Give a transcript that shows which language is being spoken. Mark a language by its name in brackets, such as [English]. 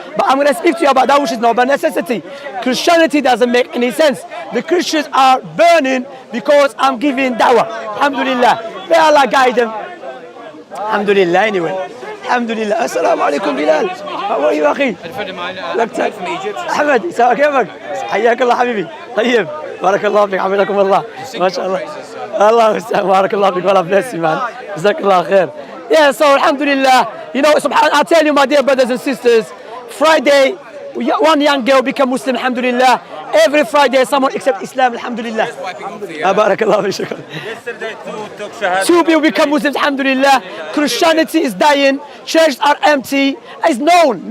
[English] But I'm going to speak to you about that which is not by necessity. Christianity doesn't make any sense. The Christians are burning because I'm giving da'wah. Alhamdulillah. May Allah guide them. Alhamdulillah, anyway. Alhamdulillah. Assalamu alaikum, Bilal. How are you, أخي? لك from Egypt. [Arabic] أحمد, كيفك؟ حياك الله حبيبي. طيب. بارك الله فيك. حفظكم الله. ما شاء الله. Allah بارك الله فيك. [English] Allah bless you, man. [Arabic] جزاك الله خير. [English] Yeah, so alhamdulillah, you know, I tell you, my dear brothers and sisters, Friday, one young girl become Muslim, alhamdulillah. Every Friday, someone accept Islam, alhamdulillah. [Arabic] Barakallah fi shukr. [English] Yesterday, two Two people become Muslims, alhamdulillah. Christianity is dying, churches are empty. It's known.